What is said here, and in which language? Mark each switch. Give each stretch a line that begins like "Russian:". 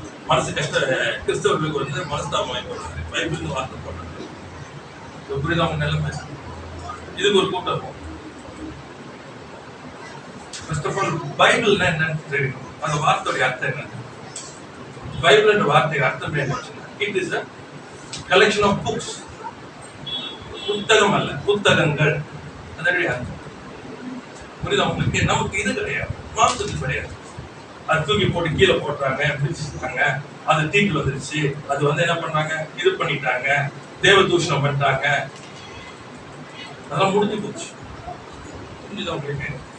Tamil: மனசு கிறிஸ்தவர்களுக்கு வந்து மனஸ்தாபம் வாங்கி போடுறாங்க, பைபிள் வார்த்தை போடுறாங்க. புரியுது அவங்க நிலைமை. இதுக்கு ஒரு கூட்டம் இருக்கும்.
English: first of all
Tamil: பைபிள்னா என்னன்னு தெரியும், அந்த வார்த்தையோட அர்த்தம் என்ன. பைபிள் என்ற வார்த்தைக்கு அர்த்தம் என்ன?
English: It is a collection of books.
Tamil: புத்தகம் அல்ல, புத்தகங்கள். அதனுடைய அர்த்தம் புரியுது உங்களுக்கு. நமக்கு இது கிடையாது, மாம்சத்துக்கு கிடையாது. அது தூக்கி போட்டு கீழே போட்டாங்க, பிடிச்சிட்டாங்க, அது தீக்கு வந்துருச்சு, அது வந்து என்ன பண்ணாங்க, இது பண்ணிட்டாங்க, தேவ தூஷணம் பண்ணிட்டாங்க, அதெல்லாம் முடிஞ்சு போச்சு. புரிஞ்சுதா உங்களுக்கு?